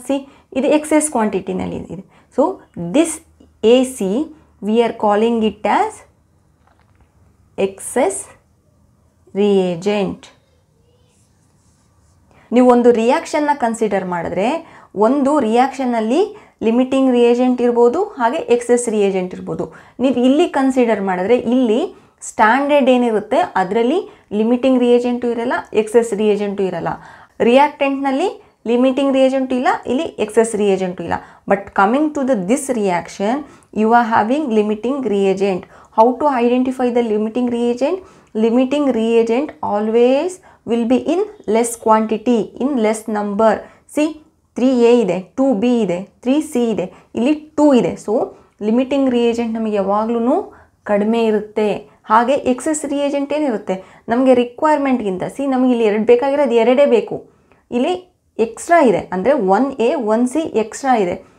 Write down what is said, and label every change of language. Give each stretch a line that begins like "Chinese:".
Kannada: C, ಇದು excess ಕ್ವಾಂಟಿಟಿನಲ್ಲಿ ಇದೆ.
English: So this AC we are calling it as excess reagent.
Kannada: ನೀವು ಒಂದು ರಿಯಾಕ್ಷನ್ನ ಕನ್ಸಿಡರ್ ಮಾಡಿದ್ರೆ ಒಂದು ರಿಯಾಕ್ಷನ್ನಲ್ಲಿ ಲಿಮಿಟಿಂಗ್ ರಿಯೇಜೆಂಟ್ ಇರ್ಬೋದು, ಹಾಗೆ ಎಕ್ಸೆಸ್ ರಿಯೇಜೆಂಟ್ ಇರ್ಬೋದು. ನೀವು ಇಲ್ಲಿ ಕನ್ಸಿಡರ್ ಮಾಡಿದ್ರೆ ಇಲ್ಲಿ ಸ್ಟ್ಯಾಂಡರ್ಡ್ ಏನಿರುತ್ತೆ ಅದರಲ್ಲಿ ಲಿಮಿಟಿಂಗ್ ರಿಯೇಜೆಂಟು ಇರಲ್ಲ, ಎಕ್ಸೆಸ್ ರಿಯೇಜೆಂಟು ಇರಲ್ಲ. ರಿಯಾಕ್ಟೆಂಟ್ನಲ್ಲಿ ಲಿಮಿಟಿಂಗ್ ರಿಯೇಜೆಂಟು ಇಲ್ಲ, ಇಲ್ಲಿ ಎಕ್ಸೆಸ್ ರಿಯೇಜೆಂಟು ಇಲ್ಲ.
English: But coming to this reaction you are having limiting reagent. How to identify the limiting reagent? Limiting reagent always will be in less quantity, in less number.
Kannada: See, 3A ಇದೆ, 2B ಇದೆ, 3C ಇದೆ, ಇಲ್ಲಿ 2 ಇದೆ. So limiting reagent ನಮಗೆ ಯಾವಾಗ್ಲೂ ಕಡಿಮೆ ಇರುತ್ತೆ. ಹಾಗೆ ಎಕ್ಸೆಸ್ ರಿಯೇಜೆಂಟ್ ಏನಿರುತ್ತೆ ನಮಗೆ ರಿಕ್ವೈರ್ಮೆಂಟ್ಗಿಂತ, ಸಿ ನಮಗೆ ಇಲ್ಲಿ 2 ಬೇಕಾಗಿರೋದು 2 ಬೇಕು, ಇಲ್ಲಿ ಎಕ್ಸ್ಟ್ರಾ ಇದೆ ಅಂದರೆ 1A 1C ಎಕ್ಸ್ಟ್ರಾ ಇದೆ.